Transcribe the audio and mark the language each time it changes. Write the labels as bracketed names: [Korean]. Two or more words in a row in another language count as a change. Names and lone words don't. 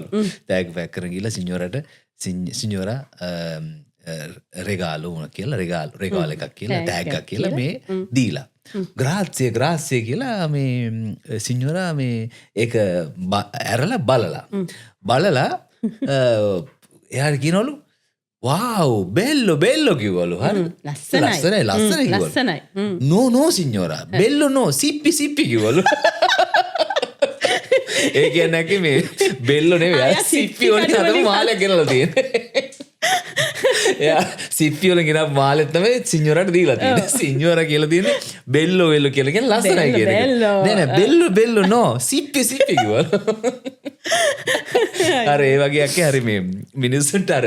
[Sinhala] තෑග්ග පැක් කරගෙන ගිහලා සිඤ්ඤෝරා රෙගාලෝ කියලා රෙගාල් එකක් කියලා තෑග්ගක් කියලා මේ දීලා. ග්‍රාසිය කියලා මේ සිඤ්ඤෝරා මේ ඒක ඇරලා බලලා එයාට කියනවලු wow bello කිව්වලු. හරි ලස්සනයි කිව්වලු. [Italian] no signora bello no [Sinhala] සිප්පි කිව්වලු. ඒ කියන්නේ මේ බෙල්ලෝ නෙවෙයි සිප්පි වලින් අදම මාලයක් ගෙනලා තියෙන්නේ. එයා සිප්පි වලින් ගෙනාව මාලෙත් තමයි සිඤ්ඤෝරාට දීලා තියෙන්නේ. සිඤ්ඤෝරා කියලා තියෙන්නේ බෙල්ලෝ කියලා කියන්නේ ලස්සනයි කියන එක. නෑ බෙල්ලෝ no සිප්පි කිව්වලු. අර ඒ වගේ අක්කේ හරි මේ මිනිස්සුන්ට අර